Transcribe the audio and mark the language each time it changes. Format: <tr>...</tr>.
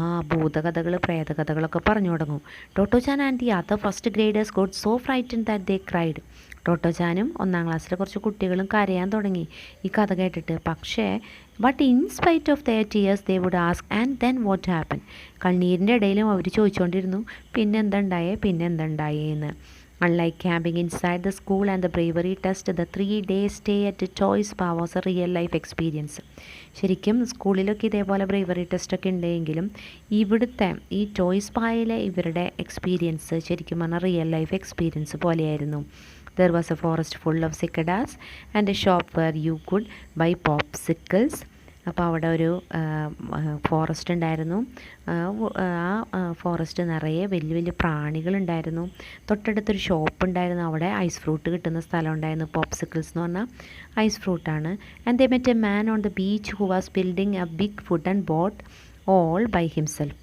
<ml>ഭൂതകഥകൾ, പ്രേതകഥകളൊക്കെ പറഞ്ഞു തുടങ്ങും.</ml> <en>Tottochan and the other first graders got so frightened that they cried.</en> <ml>ടോട്ടോചാനും 1ാം ക്ലാസ്സിലെ കുറച്ച് കുട്ടികളും കരയാൻ തുടങ്ങി ഈ കഥ കേട്ടിട്ട്.</ml> <en>പക്ഷേ but in spite of their tears they would ask and then what happen.</en> <ml>കണ്ണീരിൻ്റെ ഇടയിലും അവർ ചോദിച്ചുകൊണ്ടിരുന്നു പിന്നെന്തുണ്ടായേ എന്ന്.</ml> <en>Unlike camping inside the school and the bravery test, the 3-day stay at Toy Spa was a real life experience.</en> <ml>ശരിക്കും സ്കൂളിലൊക്കെ ഇതേപോലെ bravery ടെസ്റ്റൊക്കെ ഉണ്ടെങ്കിലും ഇവിടുത്തെ ഈ toy സ്പായിലെ ഇവരുടെ experience ശരിക്കും പറഞ്ഞാൽ റിയൽ ലൈഫ് എക്സ്പീരിയൻസ് പോലെയായിരുന്നു.</ml> <en>There was a forest full of cicadas and a shop where you could buy popsicles.</en> <ml>അപ്പോൾ അവിടെ ഒരു ഫോറസ്റ്റ് ഉണ്ടായിരുന്നു. ആ ഫോറസ്റ്റ് നിറയെ വലിയ വലിയ പ്രാണികളുണ്ടായിരുന്നു. തൊട്ടടുത്തൊരു ഷോപ്പ് ഉണ്ടായിരുന്നു. അവിടെ ഐസ് ഫ്രൂട്ട് കിട്ടുന്ന സ്ഥലം ഉണ്ടായിരുന്നു. പോപ്സിക്കിൾസ് എന്ന് പറഞ്ഞാൽ ഐസ് ഫ്രൂട്ടാണ്.</ml> <en>And they met a man on the beach who was building a big wooden boat all by himself.</en>